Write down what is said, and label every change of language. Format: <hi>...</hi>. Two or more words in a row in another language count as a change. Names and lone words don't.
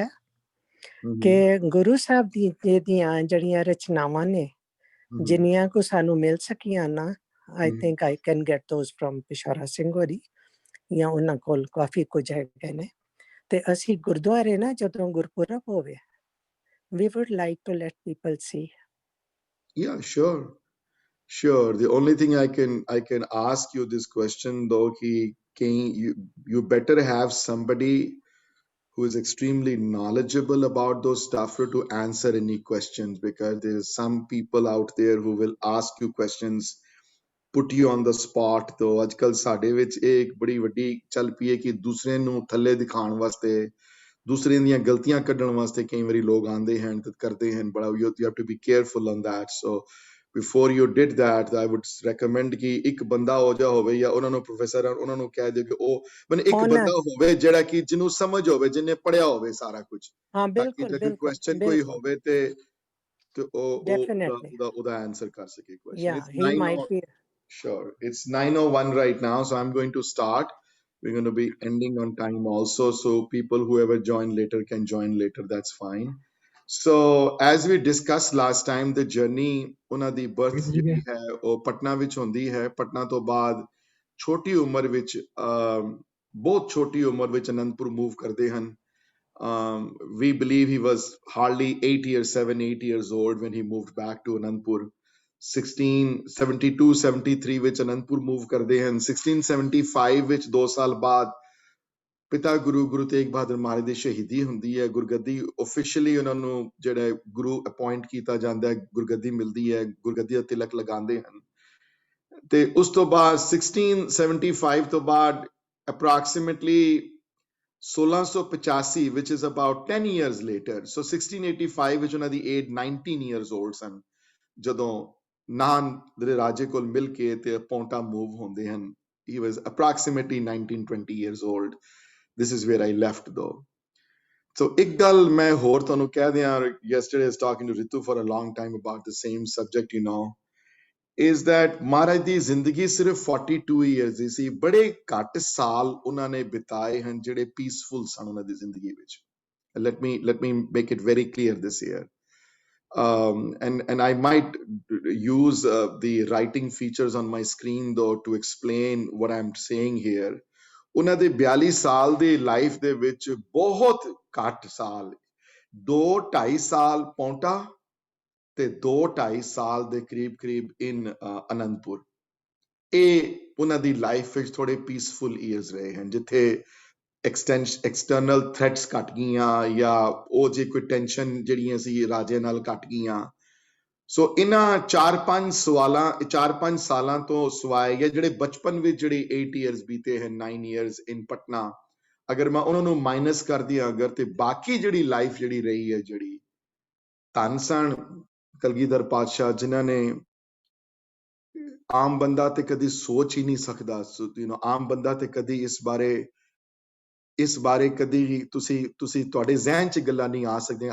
<pa>Mhm. ਕਿ ਗੁਰੂ ਸਾਹਿਬ ਦੀਆਂ ਜਿਹੜੀਆਂ ਰਚਨਾਵਾਂ ਨੇ Mhm. ਜਿੰਨੀਆਂ ਕੋ ਸਾਨੂੰ ਮਿਲ ਸਕੀਆਂ ਨਾ ਆਈ Mhm.</pa> <en>think I can get those from</en> <pa>ਪਿਸ਼ੌਰਾ ਸਿੰਘ ਹੋਰੀ ਜਾਂ ਉਹਨਾਂ ਕੋਲ ਕਾਫੀ ਕੁਝ ਹੈਗੇ ਨੇ ਤੇ ਅਸੀਂ ਗੁਰਦੁਆਰੇ ਨਾ ਜਦੋਂ ਗੁਰਪੁਰਬ ਹੋਵੇ</pa> <en>we would like to let people see. Yeah, sure. The only thing I can ask you this question though, you better have somebody who is extremely knowledgeable about those stuff to answer any questions, because there's some people out there who will ask you questions, put you on the spot.</en> <pa>ਤੋ ਅੱਜਕੱਲ੍ਹ ਸਾਡੇ ਵਿੱਚ ਇੱਕ ਬੜੀ ਵੱਡੀ ਚੱਲ ਪਈ ਹੈ ਕਿ ਦੂਸਰੇ ਨੂੰ ਥੱਲੇ ਦਿਖਾਉਣ ਵਾਸਤੇ दूसरे ਦੀਆਂ ਗਲਤੀਆਂ ਕੱਢਣ ਵਾਸਤੇ ਕਈ ਵਾਰੀ ਲੋਕ ਆਂਦੇ ਹਨ ਤੇ ਕਰਦੇ ਹਨ ਬੜਾ</pa> <en>you have to be careful on that. So before you did that, I would recommend</en> <pa>ਕਿ ਇੱਕ ਬੰਦਾ ਹੋ ਜਾ ਹੋਵੇ ਜਾਂ ਉਹਨਾਂ ਨੂੰ ਪ੍ਰੋਫੈਸਰ ਉਹਨਾਂ ਨੂੰ ਕਹਿ ਦਿਓ ਕਿ ਉਹ ਮਨ ਇੱਕ ਬੰਦਾ ਹੋਵੇ ਜਿਹੜਾ ਕਿ ਜਿਹਨੂੰ ਸਮਝ ਹੋਵੇ ਜਿਹਨੇ ਪੜਿਆ ਹੋਵੇ ਸਾਰਾ ਕੁਝ ਹਾਂ ਤਾਂ ਕਿ ਬਿਲਕੁਲ ਜੇ ਕੁਐਸਚਨ ਕੋਈ ਹੋਵੇ ਤੇ ਉਹ ਉਹਦਾ ਆਨਸਰ ਕਰ ਸਕੇ ਕੁਐਸਚਨ.</pa> <en>Yeah, he might be. Sure. It's 9:01 right now, so I'm going to start. We're going to be ending on time also, so people whoever join later can join later. That's fine. So as we discussed last time, the journey</en> <pa>ਉਹਨਾਂ ਦੀ birth ਜਿਹੜੀ ਹੈ ਉਹ ਪਟਨਾ ਵਿੱਚ ਹੁੰਦੀ ਹੈ. ਪਟਨਾ ਤੋਂ ਬਾਅਦ ਛੋਟੀ ਉਮਰ ਵਿੱਚ ਬਹੁਤ ਛੋਟੀ ਉਮਰ ਵਿੱਚ ਅਨੰਦਪੁਰ ਮੂਵ ਕਰਦੇ ਹਨ.</pa> <en>We believe he was hardly 7-8 years old when he moved back to Anandpur.</en> <pa>1672-73 ਵਿੱਚ ਅਨੰਦਪੁਰ ਮੂਵ ਕਰਦੇ ਹਨ. 1675 ਵਿੱਚ 2 ਸਾਲ ਬਾਅਦ ਪਿਤਾ ਗੁਰੂ ਤੇਗ ਬਹਾਦਰ ਮਹਾਰਾਜ ਦੀ ਸ਼ਹੀਦੀ ਹੁੰਦੀ ਹੈ. ਗੁਰਗੱਦੀ ਆਫੀਸ਼ੀਅਲੀ ਉਹਨਾਂ ਨੂੰ ਜਿਹੜਾ ਗੁਰੂ ਅਪਾਇੰਟ ਕੀਤਾ ਜਾਂਦਾ ਹੈ, ਗੁਰਗੱਦੀ ਮਿਲਦੀ ਹੈ, ਗੁਰਗੱਦੀ ਦਾ ਤਿਲਕ ਲਗਾਉਂਦੇ ਹਨ. ਤੇ ਉਸ ਤੋਂ ਬਾਅਦ 1675 ਤੋਂ ਬਾਅਦ</pa> <en>approximately 1685 which is about 10 years later, so 1685</en> <pa>ਵਿੱਚ ਉਹਨਾਂ ਦੀ</pa> <en>age 19 years old</en> <pa>ਸਨ ਜਦੋਂ ਨਾਨ ਦੇ ਰਾਜੇ ਕੋਲ ਮਿਲ ਕੇ ਤੇ ਪੌਂਟਾ ਮੂਵ ਹੁੰਦੇ ਹਨ.</pa> <en>He was approximately 19-20 years old. This is where I left though.</en> <pa>So ਇੱਕ ਗੱਲ ਮੈਂ ਹੋਰ ਤੁਹਾਨੂੰ ਕਹਿ ਦਿਆਂ,</pa> <en>yesterday I was talking to Ritu for a long time about the same subject, is that</en> <pa>ਮਹਾਰਾਜ ਦੀ ਜ਼ਿੰਦਗੀ ਸਿਰਫ 42 years ਦੀ ਸੀ. ਬੜੇ ਘੱਟ ਸਾਲ ਉਹਨਾਂ ਨੇ ਬਿਤਾਏ ਹਨ ਜਿਹੜੇ ਪੀਸਫੁਲ ਸਨ ਉਹਨਾਂ ਦੀ ਜ਼ਿੰਦਗੀ ਵਿੱਚ.</pa> <en>Let me make it very clear this here. And I might use the writing features on my screen though to explain what I'm saying here.</en> <pa>ਉਹਨਾਂ ਦੇ 42 ਸਾਲ ਦੀ ਲਾਈਫ ਦੇ ਵਿੱਚ ਬਹੁਤ ਘੱਟ ਸਾਲ 2-2.5 ਸਾਲ ਪੌਂਟਾ ਤੇ 2-2.5 ਸਾਲ ਦੇ ਕਰੀਬ ਇਨ ਅਨੰਦਪੁਰ. ਇਹ ਉਹਨਾਂ ਦੀ ਲਾਈਫ ਵਿੱਚ ਥੋੜੇ</pa> <en>peaceful years</en> <pa>ਰਹੇ ਹਨ ਜਿੱਥੇ</pa> <en>external threats</en> <pa>ਘਟ ਗਈਆਂ ਜਾਂ ਉਹ ਜੇ ਕੋਈ ਟੈਨਸ਼ਨ ਜਿਹੜੀਆਂ ਸੀ ਰਾਜੇ ਨਾਲ ਘਟ ਗਈਆਂ. ਸੋ ਇਹਨਾਂ 4-5 ਸਾਲਾਂ ਤੋਂ ਸਵਾਏ ਜਾਂ ਜਿਹੜੇ ਬਚਪਨ ਵਿੱਚ ਜਿਹੜੇ 8 years ਬੀਤੇ ਹਨ,</pa> <en>9 years in</en> <pa>ਪਟਨਾ, ਅਗਰ ਮੈਂ ਉਹਨਾਂ ਨੂੰ ਮਾਈਨਸ ਕਰ ਦਿਆਂ ਅਗਰ ਤੇ ਬਾਕੀ ਜਿਹੜੀ ਲਾਈਫ ਜਿਹੜੀ ਰਹੀ ਹੈ ਜਿਹੜੀ ਧੰਨ ਸਨ ਕਲਗੀਧਰ ਪਾਤਸ਼ਾਹ ਜਿਨ੍ਹਾਂ ਨੇ ਆਮ ਬੰਦਾ ਤੇ ਕਦੀ ਸੋਚ ਹੀ ਨਹੀਂ ਸਕਦਾ. ਆਮ ਬੰਦਾ ਤੇ ਕਦੀ ਇਸ ਬਾਰੇ ਕਦੀ ਤੁਸੀਂ ਤੁਹਾਡੇ ਜ਼ਿਹਨ 'ਚ ਗੱਲਾਂ ਨਹੀਂ ਆ ਸਕਦੀਆਂ.</pa>